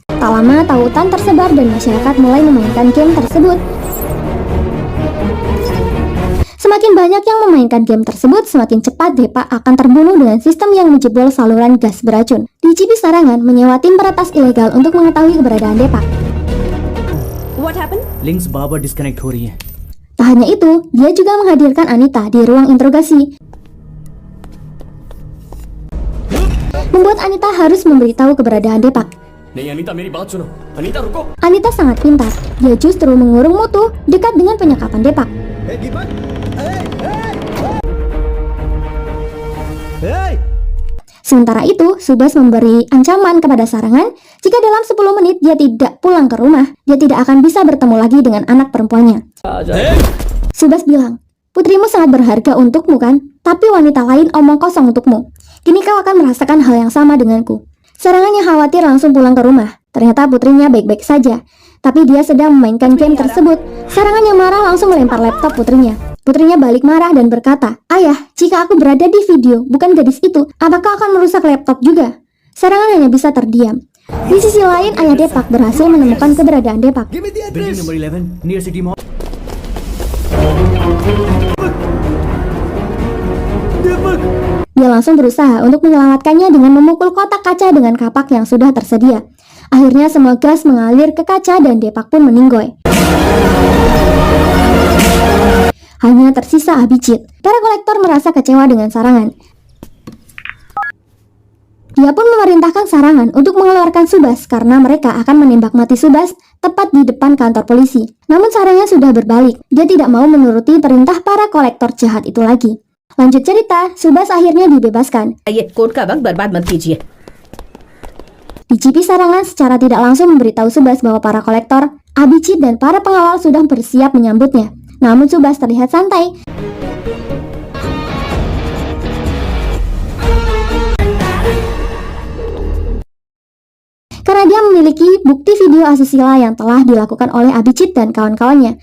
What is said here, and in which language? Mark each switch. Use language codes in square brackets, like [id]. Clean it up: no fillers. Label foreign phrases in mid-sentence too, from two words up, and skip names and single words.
[id] Tak lama, tautan tersebar dan masyarakat mulai memainkan game tersebut. Semakin banyak yang memainkan game tersebut, semakin cepat Depak akan terbunuh dengan sistem yang menjebol saluran gas beracun. DCP Sarangan menyewa tim peretas ilegal untuk mengetahui keberadaan Depak. [en] What happened? [hi] लिंक्स बार-बार डिस्कनेक्ट हो रही है। [id] Tak hanya itu, dia juga menghadirkan Anita di ruang interogasi, membuat Anita harus memberitahu keberadaan Depak. [hi] नहीं अनीता मेरी बात सुनो अनीता रुको [id] Anita sangat pintar, dia justru mengurung Mutu dekat dengan penyekapan Depak. [hi] ए दीपक ए [id] Sementara itu, Subas memberi ancaman kepada Sarangan jika dalam 10 menit dia tidak pulang ke rumah, dia tidak akan bisa bertemu lagi dengan anak perempuannya. Subas bilang, putrimu sangat berharga untukmu kan? Tapi wanita lain omong kosong untukmu. Kini kau akan merasakan hal yang sama denganku. Sarangan yang khawatir langsung pulang ke rumah. Ternyata putrinya baik-baik saja, tapi dia sedang memainkan game tersebut. Sarangan yang marah langsung melempar laptop putrinya. Putrinya balik marah dan berkata, "Ayah, jika aku berada di video, bukan gadis itu, apakah akan merusak laptop juga?" Sarangan hanya bisa terdiam. Di sisi lain, ayah Depak berhasil menemukan keberadaan Depak. [en] give me the बिल्डिंग एड्रेस number 11 near city mall. दीपक [id] Dia langsung berusaha untuk menyelamatkannya dengan memukul kotak kaca dengan kapak yang sudah tersedia. Akhirnya semua gas mengalir ke kaca dan Depak pun meninggoy. Hanya tersisa Abhijit. Para kolektor merasa kecewa dengan Sarangan. Dia pun memerintahkan Sarangan untuk mengeluarkan Subas karena mereka akan menembak mati Subas tepat di depan kantor polisi. Namun Sarangan sudah berbalik. Dia tidak mau menuruti perintah para kolektor jahat itu lagi. Lanjut cerita, Subas akhirnya dibebaskan. [hi] ये कोर्ट का वक्त बर्बाद मत कीजिए। [id] DCP Sarangan secara tidak langsung memberitahu Subas bahwa para kolektor, Abhijit dan para pengawal sudah bersiap menyambutnya. Namun Subas terlihat santai. Karena dia memiliki bukti video asusila yang telah dilakukan oleh Abhijit dan kawan-kawannya.